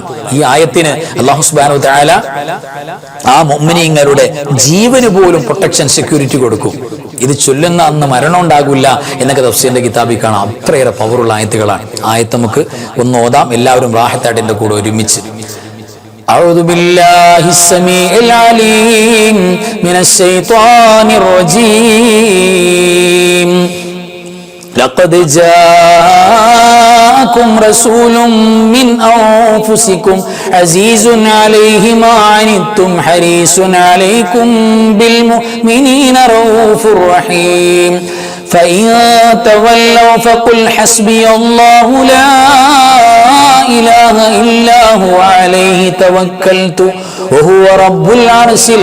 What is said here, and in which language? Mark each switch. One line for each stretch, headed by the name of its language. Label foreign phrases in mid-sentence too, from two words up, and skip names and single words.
Malayalam: ഈ ആയത്തിന് അല്ലാഹു
Arabic: سبحانه وتعالى
Malayalam: ആ മുഅ്മിനീങ്ങളുടെ ജീവന് പോലും
English: protection security
Malayalam: കൊടുക്കും. ഇത് ചൊല്ലുന്ന അന്ന് മരണം ഉണ്ടാകില്ല എന്നൊക്കെ തഫ്സീറിന്റെ കിതാബിൽ കാണാം. അത്രയേറെ പവറുള്ള ആയത്തുകളാണ്. ആയത്ത് നമുക്ക് ഒന്ന് ഓതാം, എല്ലാവരും റാഹത്തായിട്ട് എന്റെ കൂടെ ഒരുമിച്ച്.
Arabic: أعوذ بالله السميع العليم من الشيطان الرجيم لقد جاءكم رسول من أنفسكم عزيز عليه ما عنتم حريص عليكم بالمؤمنين رؤوف رحيم فإن تولوا فقل حسبي الله لا إله إلا هو عليه توكلت وهو رب العرش